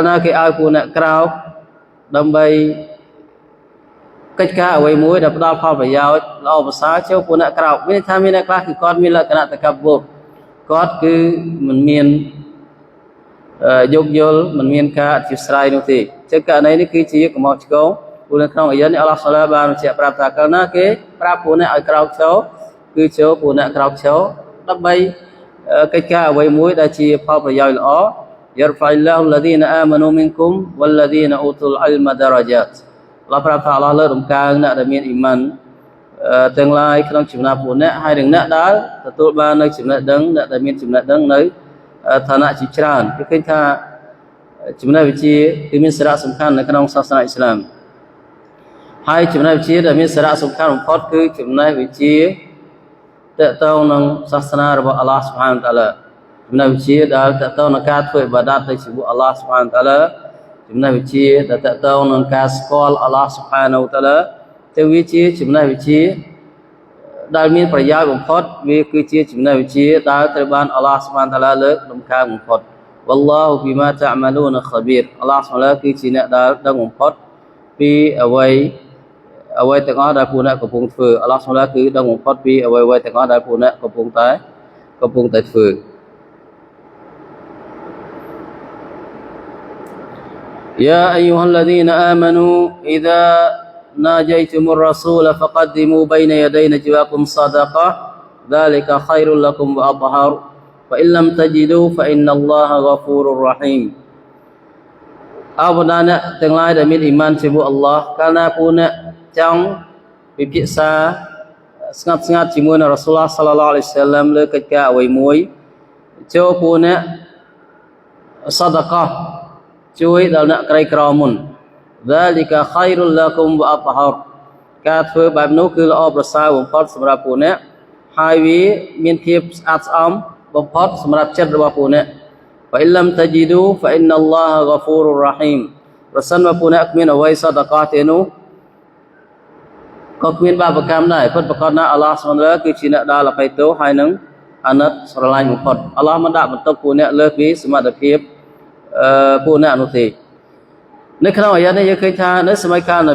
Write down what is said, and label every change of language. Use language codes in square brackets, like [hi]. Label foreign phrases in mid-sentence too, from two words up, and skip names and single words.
[km] ណាគេឲ្យពួកអ្នកក្រៅដើម្បីកិច្ចការអ្វីមួយដែលផ្ដល់ផលប្រយោជន៍ល្អប្រសើរចូលពួកអ្នកក្រៅមានថាមានអ្នកខ្លះគឺគាត់មានលក្ខណៈតកប្បុរគាត់គឺមិនមានយោគយល់មិនមានការអធិស្ឋាននោះទេចឹងករណីនេះគឺជាកំហុសឆ្គងព្រោះនៅក្នុងអាយ៉ានេះអល់ឡោះសាឡាបានបញ្ជាក់ប្រាប់ថាកាលណាគេប្រាប់ពួក អ្នកឲ្យក្រៅចូលគឺចូលពួកអ្នកក្រៅចូលដើម្បីកិច្ចការអ្វីមួយដែលជាផលប្រយោជន៍ល្អ [ar] يرفع الله الذين آمنوا منكم والذين أوتوا العلم درجات [km] អល់ឡោះប្រាប់ថាអល់ឡោះលើកដំកើងអ្នកដែលមានអ៊ីម៉ានទាំងឡាយក្នុងចំណោមពួកអ្នកហើយនឹងអ្នកដែល ទទួលបាននៅចំណេះដឹងអ្នកដែលមានចំណេះដឹងនៅឋានៈជាច្រើនគឺឃើញថាចំណេះវិជ្ជាគឺមានសារៈសំខាន់នៅក្នុងសាសនាអ៊ីស្លាមហើយចំណេះវិជ្ជាដែលមានសារៈសំខាន់ បំផុតគឺចំណេះវិជ្ជាតកតងនឹងសាសនារបស់អល់ឡោះស៊ុបហានតាឡាចំណេះវិជ្ជាដែលតកតងនឹងការធ្វើអ៊ីបាដាតទៅ ជាមួយអល់ឡោះស៊ុបហានតាឡាចំណេះវិជ្ជាដែលតកតងនឹងការស្គាល់អល់ឡោះស៊ុបហានតាឡាទៅវាជាចំណេះវិជ្ជាដែលមានប្រយោជន៍បំផុតវាគឺជាចំណេះវិជ្ជាដែលត្រូវបានអល់ឡោះស៊ុបហានតាឡាលើកដំកើងបំផុត [ar] والله بما تعملون خبير [km] អល់ឡោះស៊ុបហានតាឡាគឺជាអ្នកដែលដឹងបំផុតពីអ្វីទាំងអស់ដែលពួកអ្នកកំពុងធ្វើអល់ឡោះស៊ុបហានតាឡាគឺដឹងបំផុតពីអ្វីទាំងអស់ដែលពួកអ្នកកំពុងតែធ្វើ [ar] يا أيها الذين آمنوا إذا ناجيتم الرسول فقدموا بين يدي نجواكم صدقة ذلك خير لكم وأطهر فإن لم تجدوا فإن الله غفور رحيم [km] អបដាអ្នកទាំង ឡាយដែលមានអ៊ីម៉ានជាមួយអល់ឡោះកាលណាពួកអ្នកចង់ពិភាក្សាស្ងាត់ជាមួយនឹង [ar] رسول الله صل الله عليه وسلم [km] លើកិច្ចការអ្វីមួយចូលពួកអ្នកសដកោជួយដល់អ្នកក្រីក្រមុន [ar] ذلك خير لكم وأطهر [km] ការធ្វើបែបនោះគឺល្អប្រសើរបំផុតសម្រាប់ពួកអ្នកហើយវាមានភាពស្អាតស្អំបំផុតសម្រាប់ចិត្តរបស់ពួកអ្នក [ar] فإن لم تجدوا فإن الله غفور رحيم [km] ប្រសិនបើពួកអ្នកគ្មានអ្វីសដកោទេនោះ ក៏គ្មានបាបកម្មដែរពិតប្រាកដណាស់អល់ឡោះស៊ុបហានតាឡាគឺជាអ្នកដែលអភ័យទោសហើយនឹងអាណិតស្រឡាញ់បំផុតអល់ឡោះមិនដាក់បន្ទុកពួកអ្នកលើសពីសមត្ថភាពពួកអ្នកនោះទេនៅក្នុងអាយ៉ានេះយើងឃើញថានៅសម័យកាលន